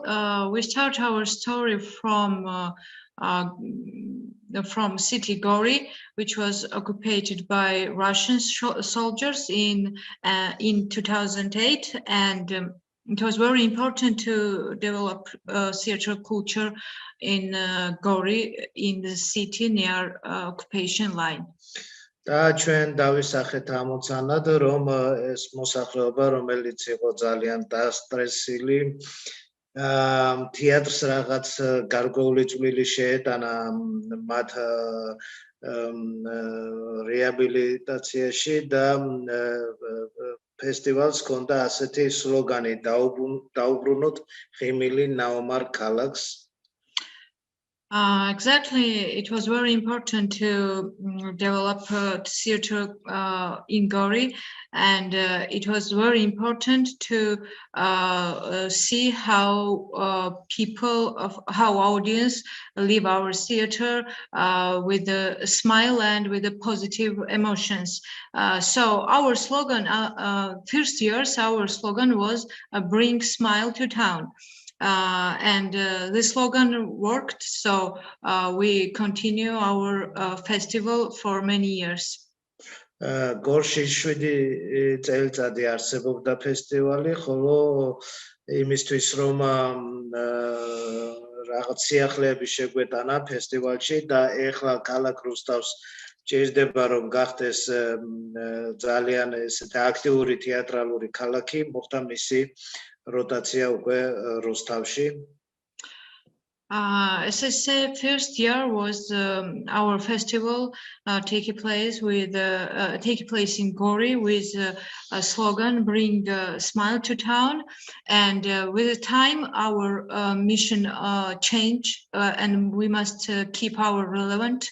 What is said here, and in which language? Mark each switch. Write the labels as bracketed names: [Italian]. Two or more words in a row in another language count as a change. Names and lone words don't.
[English] We start our story from city Gori, which was occupied by Russian soldiers in 2008, and it was very important to develop theater culture in Gori, in the city near occupation line. [Georgian] და ჩვენ დავისახეთ ამოცანად, რომ ეს მოსახლეობა, რომელიც იყო ძალიან დასტრესილი, თეატრს რაღაც გარკვეული წვლილი შეეტანა მათ რეაბილიტაციაში და ფესტივალს ჰქონდა ასეთი სლოგანი დაუბრუნოთ ღიმილი ნაომარ ქალაქს. [English] Exactly, it was very important to develop theater in Gori, and it was very important to see how how audience leave our theater with a smile and with the positive emotions. So our slogan, first years, our slogan was "Bring smile to town." And this slogan worked, so we continue our festival for many years. [Georgian] Gorshi 7 წელიწადი არსებობდა ფესტივალი, ხოლო იმისთვის რომ რაღაც სიახლეები შეგვეტანა ფესტივალში და ეხლა ქალაქ რუსტავს ჭირდება რომ გახდეს ძალიან ესეთი აქტიური თეატრალური ქალაქი, მოხდა მისი როტაცია უკვე რუსთავში. [English] As I said, first year was our festival taking place in Gori with a slogan "Bring a smile to town," and with the time our mission changed, and we must keep our relevant.